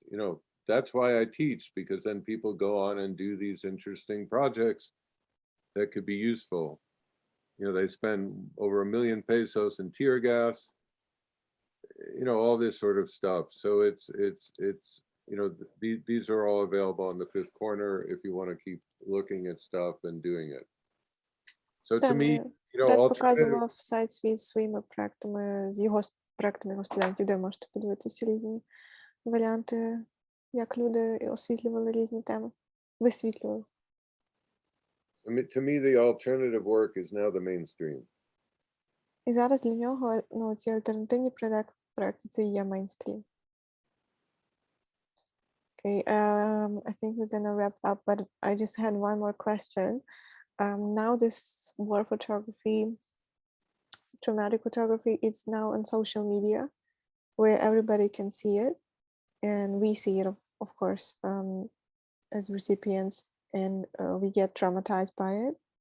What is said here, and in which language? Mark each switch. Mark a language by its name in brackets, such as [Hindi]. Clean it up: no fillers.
[English] You know, that's why I teach, because then people go on and do these interesting projects that could be useful. You know, they spend over $1 million pesos in tear gas, you know, all this sort of stuff. So it's you know, these are all available on the fifth corner if you want to keep looking at stuff and doing it. So to me, you know, [Ukrainian] Фред [English] alternative, [Ukrainian] показував сайт свій зі своїми проектами, з його проектами його студентів, де можете подивитися різні варіанти, як люди освітлювали різні теми, висвітлювали. [English] to me, the alternative work is now the mainstream. [Ukrainian] І зараз для нього, ну, ці альтернативні проекти, це і є мейнстрім. [English] Okay, I think we're gonna wrap up, but I just had one more question. Now this war photography, dramatic photography, it's now on social media where everybody can see it, and we see it, of course, as recipients, and we get traumatized by it.